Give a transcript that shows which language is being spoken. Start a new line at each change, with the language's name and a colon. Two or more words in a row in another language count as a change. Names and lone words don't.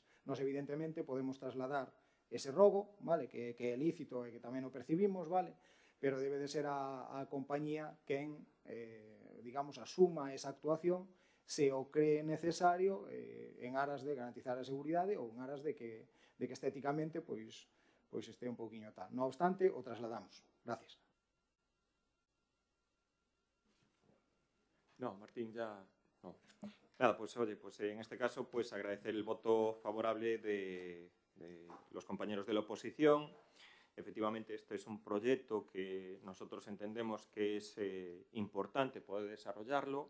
Galician: Nos, evidentemente, podemos trasladar ese rogo, vale, que é lícito e que tamén o percibimos, vale, pero debe de ser a compañía quen, digamos, asuma esa actuación se o cree necesario en aras de garantizar a seguridade ou en aras de que estéticamente pois este un pouquiño tal. Non obstante, o trasladamos. Gracias.
Spanish: No, Martín, ya no. Nada, pues oye, pues en este caso, pues agradecer el voto favorable de los compañeros de la oposición. Efectivamente, este es un proyecto que nosotros entendemos que es importante poder desarrollarlo.